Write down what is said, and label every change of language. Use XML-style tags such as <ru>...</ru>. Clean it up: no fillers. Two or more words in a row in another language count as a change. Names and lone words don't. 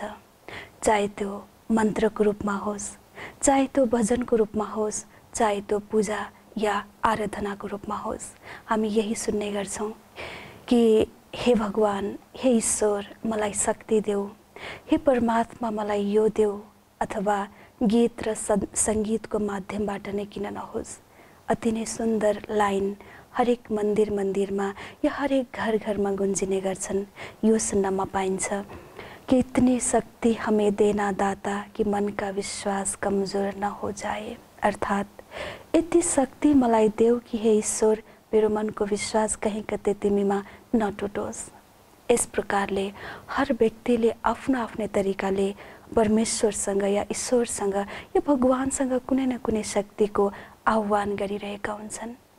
<ne>चाहे त्यो मन्त्रको रूपमा होस्, चाहे त्यो भजनको रूपमा होस्, चाहे त्यो पूजा या आराधनाको रूपमा होस्, हामी यही सुन्ने गर्छौँ कि हे भगवान, हे ईश्वर, मलाई शक्ति देऊ, हे परमात्मा मलाई यो देऊ, अथवा गीत र सङ्गीतको माध्यमबाट नै किन नहोस्। अति नै सुन्दर लाइन हरेक मन्दिरमा या हरेक घर गुन्जिने गर्छन्। यो सुन्नमा पाइन्छ</ne> <hi>कि इतनी शक्ति हमें देना दाता कि मन का विश्वास कमजोर न हो जाए।</hi> <ne>अर्थात् यति शक्ति मलाई देऊ कि हे ईश्वर, मेरो मनको विश्वास कहीँ कतै तिमीमा नटुटोस्। यस प्रकारले हर व्यक्तिले आफ्नो आफ्नै तरिकाले परमेश्वरसँग या ईश्वरसँग या भगवानसँग कुनै न कुनै शक्तिको आह्वान गरिरहेका हुन्छन्।</ne>